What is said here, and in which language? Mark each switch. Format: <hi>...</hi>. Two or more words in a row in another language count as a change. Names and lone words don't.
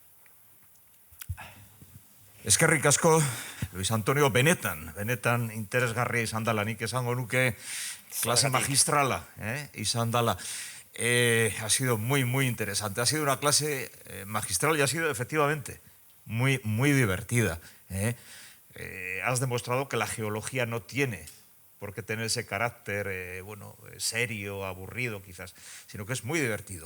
<eu>Eskerrik asko, Luis Antonio, benetan interesgarria izan dela, nik esango nuke</eu> <es>clase magistrala</es> <eu>izan dela.</eu> <es>Ha sido muy, muy interesante. Ha sido una clase magistral y ha sido efectivamente muy, muy divertida. Has demostrado que la geología no tiene por qué tener ese carácter serio, aburrido quizás, sino que es muy divertido.</es>